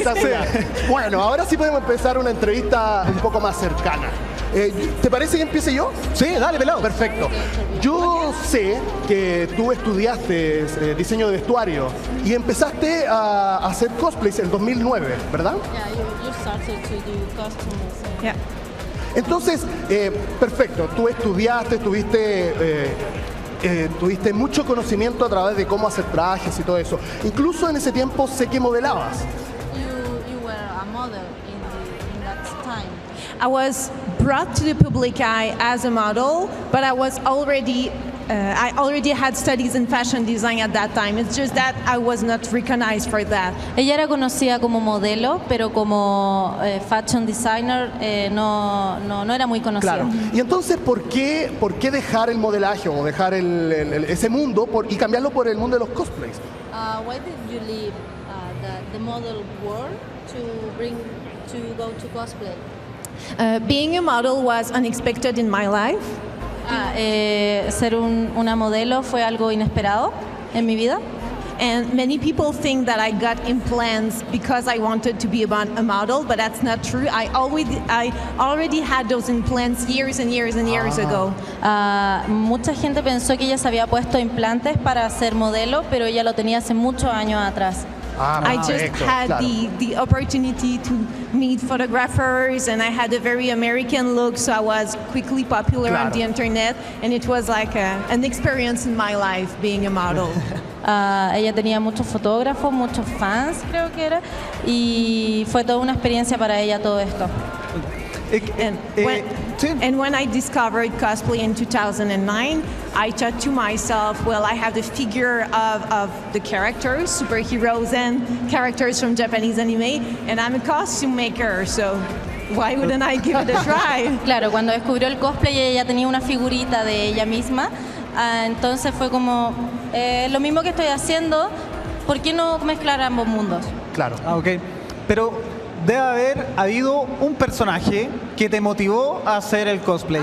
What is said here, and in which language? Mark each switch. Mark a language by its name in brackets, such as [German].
[Spanish] Espectacular. Bueno, ahora sí podemos empezar una entrevista un poco más cercana. ¿Te parece que empiece yo? Sí, dale, pelado. Perfecto. Yo sé que tú estudiaste diseño de vestuario y empezaste a hacer cosplays en 2009, ¿verdad? [English] Yeah, you started to do costumes. Yeah. [Spanish] Entonces, perfecto. Tú estudiaste, tuviste mucho conocimiento a través de cómo hacer trajes y todo eso. Incluso en ese tiempo sé que modelabas. [English] You were a model in that time. I was brought to the public eye as a model, but I already had studies in fashion design at that time. It's just that I was not recognized for that. [Spanish] Ella era conocida como modelo, pero como fashion designer no era muy conocida. Claro. Y entonces, ¿por qué dejar el modelaje o dejar ese mundo y cambiarlo por el mundo de los cosplays? [English] Why did you leave the model world to go to cosplay? Being a model was unexpected in my life. [Spanish] Ser una modelo fue algo inesperado en mi vida. [English] And many people think that I got implants because I wanted to be a model, but that's not true. I already had those implants years and years and years ago. [Spanish] Mucha gente pensó que ella se había puesto implantes para ser modelo, pero ella lo tenía hace muchos años atrás. [English] I just had the opportunity to meet photographers, and I had a very American look, so I was quickly popular on the internet, and it was like an experience in my life being a model. [Spanish] Ella tenía muchos fotógrafos, muchos fans, creo que era, y fue toda una experiencia para ella todo esto. [English] And when I discovered cosplay in 2009, I thought to myself, well, I have the figure of the characters, superheroes and characters from Japanese anime, and I'm a costume maker, so why wouldn't I give it a try? [Spanish] Claro, cuando descubrió el cosplay ella tenía una figurita de ella misma, entonces fue como, lo mismo que estoy haciendo, ¿por qué no mezclar ambos mundos? Claro. Ok, pero debe haber habido un personaje que te motivó a hacer el cosplay.